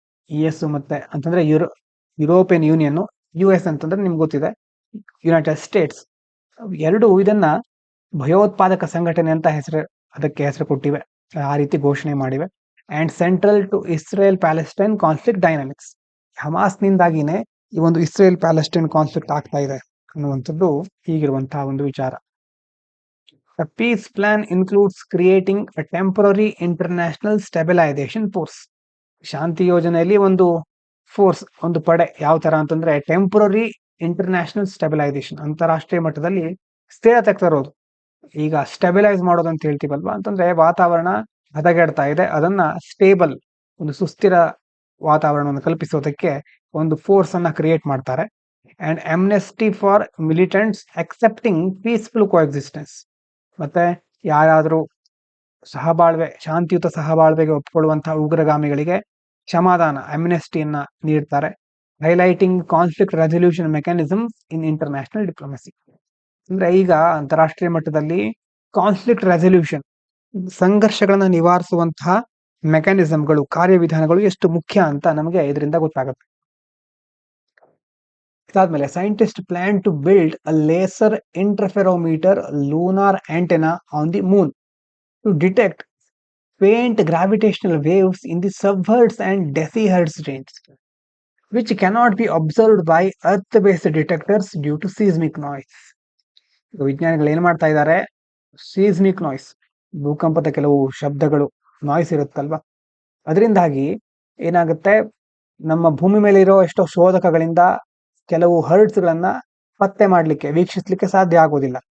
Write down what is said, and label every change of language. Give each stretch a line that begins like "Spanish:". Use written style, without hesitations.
Kannada: US ಮತ್ತೆ ಅಂತಂದ್ರೆ European union, US ಅಂತಂದ್ರೆ ನಿಮ್ಗೆ ಗೊತ್ತಿದೆ ಯುನೈಟೆಡ್ ಸ್ಟೇಟ್ಸ್, ಎರಡು ಇದನ್ನ ಭಯೋತ್ಪಾದಕ ಸಂಘಟನೆ ಅಂತ ಅದಕ್ಕೆ ಹೆಸರು ಕೊಟ್ಟಿವೆ, ಆ ರೀತಿ ಘೋಷಣೆ ಮಾಡಿವೆ.
English: And central to Israel Palestine conflict dynamics.
Kannada: ಹಮಾಸ್ನಿಂದಾಗಿನೇ ಈ ಒಂದು ಇಸ್ರೇಲ್ ಪ್ಯಾಲೆಸ್ಟೈನ್ ಕಾನ್ಫ್ಲಿಕ್ಟ್ ಆಗ್ತಾ ಇದೆ ಅನ್ನುವಂಥದ್ದು ಹೀಗಿರುವಂತಹ ಒಂದು ವಿಚಾರ.
English: The peace plan includes creating a temporary international stabilization force.
Kannada: ಶಾಂತಿ ಯೋಜನೆಯಲ್ಲಿ ಒಂದು ಫೋರ್ಸ್, ಒಂದು ಪಡೆ ಯಾವ ತರ ಅಂತಂದ್ರೆ ಟೆಂಪರರಿ ಇಂಟರ್ನ್ಯಾಷನಲ್ ಸ್ಟೆಬಿಲೈಸೇಷನ್, ಅಂತಾರಾಷ್ಟ್ರೀಯ ಮಟ್ಟದಲ್ಲಿ ಸ್ಥಿರತೆ ತರೋದು. ಈಗ ಸ್ಟೆಬಿಲೈಸ್ ಮಾಡೋದು ಅಂತ ಹೇಳ್ತೀವಲ್ವಾ, ಅಂತಂದ್ರೆ ವಾತಾವರಣ ಹದಗೆಡ್ತಾ ಇದೆ, ಅದನ್ನ ಸ್ಟೇಬಲ್, ಒಂದು ಸುಸ್ಥಿರ ವಾತಾವರಣವನ್ನು ಕಲ್ಪಿಸೋದಕ್ಕೆ ಒಂದು ಫೋರ್ಸ್ ಅನ್ನ ಕ್ರಿಯೇಟ್ ಮಾಡ್ತಾರೆ.
English: And amnesty for militants accepting peaceful coexistence.
Kannada: ಮತ್ತೆ ಯಾರಾದರೂ ಶಾಂತಿಯುತ ಸಹಬಾಳ್ವೆಗೆ ಒಪ್ಪಿಕೊಳ್ಳುವಂತಹ ಉಗ್ರಗಾಮಿಗಳಿಗೆ ಕ್ಷಮಾದಾನ ಅಮ್ನೆಸ್ಟಿಯನ್ನ ನೀಡ್ತಾರೆ.
English: Highlighting conflict resolution mechanism in international diplomacy.
Kannada: ಅಂದ್ರೆ ಈಗ ಅಂತಾರಾಷ್ಟ್ರೀಯ ಮಟ್ಟದಲ್ಲಿ ಕಾನ್ಫ್ಲಿಕ್ಟ್ ರೆಸಲ್ಯೂಷನ್, ಸಂಘರ್ಷಗಳನ್ನ ನಿವಾರಿಸುವಂತಹ ಮೆಕ್ಯಾನಿಸಮ್ಗಳು, ಕಾರ್ಯವಿಧಾನಗಳು ಎಷ್ಟು ಮುಖ್ಯ ಅಂತ ನಮಗೆ ಇದರಿಂದ ಗೊತ್ತಾಗುತ್ತೆ.
English: ಇದಾದ್ಮೇಲೆ scientist plan to build a laser interferometer lunar antenna on the moon to detect faint gravitational waves in the subhertz and decihertz range, which cannot be observed by earth-based detectors due to seismic noise.
Kannada: ವಿಜ್ಞಾನಿಗಳು ಏನ್ ಮಾಡ್ತಾ ಇದ್ದಾರೆ, seismic noise, ಭೂಕಂಪದ ಕೆಲವು ಶಬ್ದಗಳು, noise ಇರುತ್ತಲ್ವಾ, ಅದರಿಂದಾಗಿ ಏನಾಗುತ್ತೆ, ನಮ್ಮ ಭೂಮಿ ಮೇಲೆ ಇರೋ ಎಷ್ಟೋ ಶೋಧಕಗಳಿಂದ ಕೆಲವು ಹರ್ಟ್ಸ್ ಗಳನ್ನ ಪತ್ತೆ ಮಾಡ್ಲಿಕ್ಕೆ, ವೀಕ್ಷಿಸ್ಲಿಕ್ಕೆ ಸಾಧ್ಯ ಆಗೋದಿಲ್ಲ.